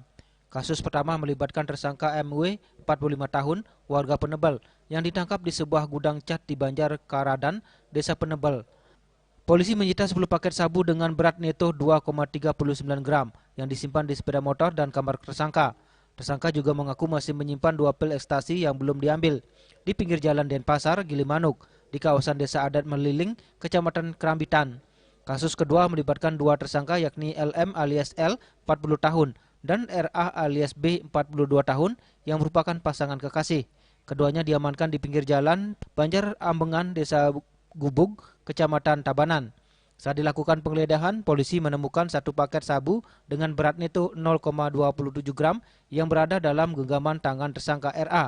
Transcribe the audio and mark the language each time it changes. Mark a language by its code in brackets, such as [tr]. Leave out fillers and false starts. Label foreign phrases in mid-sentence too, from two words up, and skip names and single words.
[id] Kasus pertama melibatkan tersangka MW, 45 tahun, warga Penebel, yang ditangkap di sebuah gudang cat di Banjar Karadan, Desa Penebel. Polisi menyita 10 paket sabu dengan berat neto 2,39 gram yang disimpan di sepeda motor dan kamar tersangka. Tersangka juga mengaku masih menyimpan 2 pil ekstasi yang belum diambil di pinggir jalan Denpasar, Gilimanuk, di kawasan Desa Adat Meliling, Kecamatan Kerambitan. Kasus kedua melibatkan 2 tersangka yakni LM alias L, 40 tahun, dan RA alias B, 42 tahun, yang merupakan pasangan kekasih. Keduanya diamankan di pinggir jalan Banjar Ambengan, Desa Gubug, Kecamatan Tabanan. Saat dilakukan penggeledahan, polisi menemukan 1 paket sabu dengan berat neto 0,27 gram yang berada dalam genggaman tangan tersangka RA.